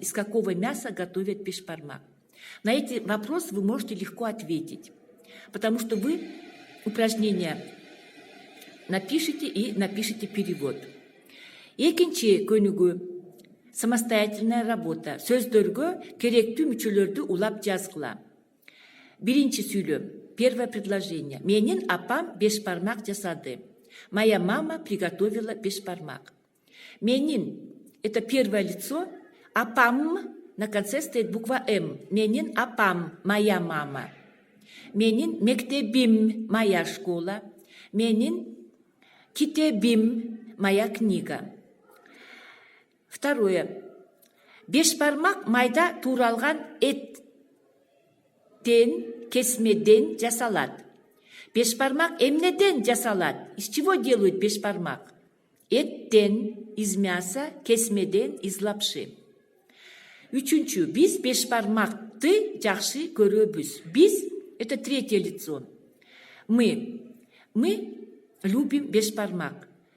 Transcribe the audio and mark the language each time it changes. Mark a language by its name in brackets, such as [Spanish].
[Russian] Из какого мяса готовят бешбармак? На эти вопросы вы можете легко ответить, потому что вы упражнения напишите и напишите перевод. [Kyrgyz] Экинчи көнүгүү. [Russian] Самостоятельная работа. [Kyrgyz] Сөздөргө керектүү мүчөлөрдү улап жазгыла. Биринчи сүйлөм. [Russian] Первое предложение. [Kyrgyz] Менин апам бешбармак жасады. [Russian] Моя мама приготовила бешбармак. Менин – это первое лицо. Апам на конце стоит буква М. [Kyrgyz] Менин апам, [Russian] моя мама. [Kyrgyz] Менин мектебим, [Russian] моя школа. [Kyrgyz] Менин китебим, [Russian] моя книга. Второе. [Kyrgyz] Бешбармак майда тууралган эттен, кесмеден жасалат. Бешбармак эмнеден жасалат? [Russian] Из чего делают бешбармак? [Kyrgyz] Эттен, [Russian] из мяса, [Kyrgyz] кесмеден, [Russian] из лапши. [Kyrgyz] Үчүнчү. Биз бешбармакты жакшы көрөбүз. [Russian] Биз – это третье лицо. Мы любим бешбармак.